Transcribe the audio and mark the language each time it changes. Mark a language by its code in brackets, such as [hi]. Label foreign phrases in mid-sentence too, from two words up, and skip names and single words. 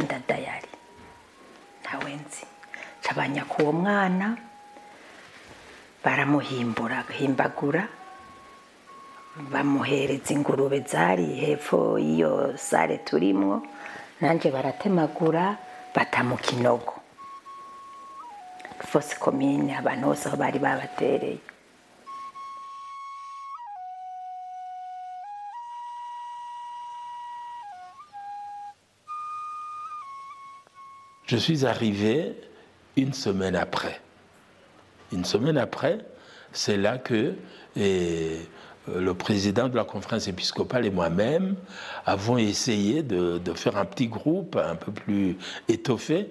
[rn] ndada yari ntawe nzi cabanya kuwo mwana baramuhimbura himbagura bamuhereza ingurube zari hepfo iyo sare turimwo nanje baratemagura bata mu kinogo [fr] fosse commune [rn] abantu bose aho bari babatereye. [fr] Je suis arrivé une semaine après. Une semaine après, c'est là que le président de la conférence épiscopale et moi-même avons essayé de faire un petit groupe un peu plus étoffé.